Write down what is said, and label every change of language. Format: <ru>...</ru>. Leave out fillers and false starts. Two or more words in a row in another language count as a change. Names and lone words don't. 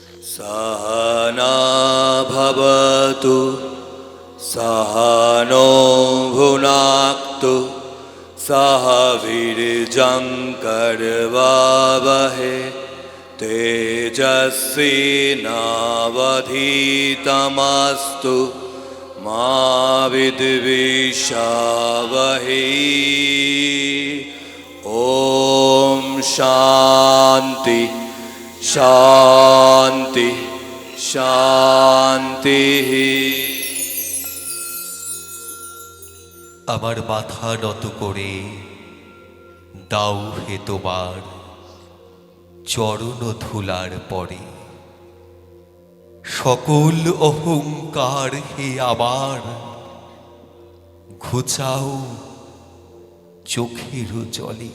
<sa>सहना भवतु सहनो भुनाक्तु सह वीर्यङ्करवावहै तेजस्विनावधीतमस्तु मा विद्विषावहै। ॐ शान्ति शान्ति शान्तिः।</sa> <bn>আমার মাথা নত করে দাও হে তোমার চরণ ধুলার পরে, সকল অহংকার হে আমার ঘুচাও চোখের জলে।</bn>